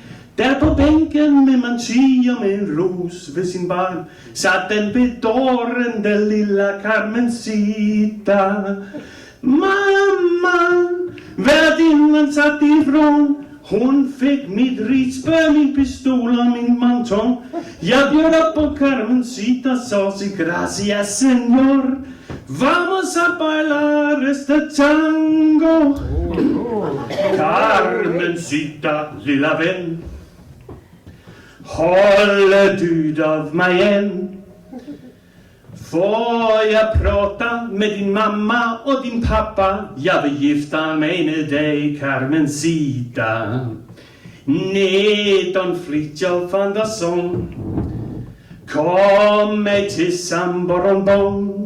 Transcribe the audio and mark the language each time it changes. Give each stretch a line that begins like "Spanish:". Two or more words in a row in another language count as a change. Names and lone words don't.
Swedish: Där på bänken med manchi och med en ros vid sin barm satt den bedårande lilla Carmencita. Mamman, värdinnan satt ifrån. Hon fick mitt ritspö, min pistol och min manton. Jag bjöd upp på Carmencita, sa
Spanish: si gracias señor. Vamos a bailar este tango.
Swedish: Carmencita, lilla vän. Håller du av mig än? Får jag prata med din mamma och din pappa? Jag vill gifta mig med dig, Carmencita. Nej, Don Fritjof Andersson, kom mig till Sambornbong.